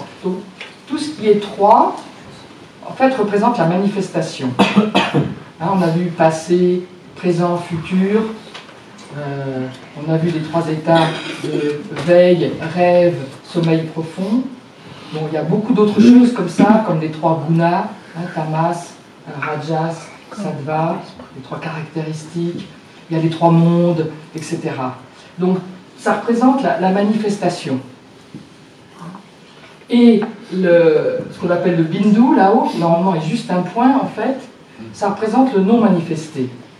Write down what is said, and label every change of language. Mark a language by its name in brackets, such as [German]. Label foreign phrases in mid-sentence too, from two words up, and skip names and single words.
[French] Donc, tout ce qui est 3, en fait, représente la manifestation. Hein, on a vu passé, présent, futur. On a vu les 3 états de veille, rêve, sommeil profond. Bon, il y a beaucoup d'autres choses comme ça, comme les 3 gunas, hein, [Sanskrit] tamas, rajas, sattva, [French] les 3 caractéristiques. Il y a les 3 mondes, etc. Donc, ça représente la manifestation. Et ce qu'on appelle le bindu, là-haut, qui normalement est juste un point, en fait, ça représente le non manifesté.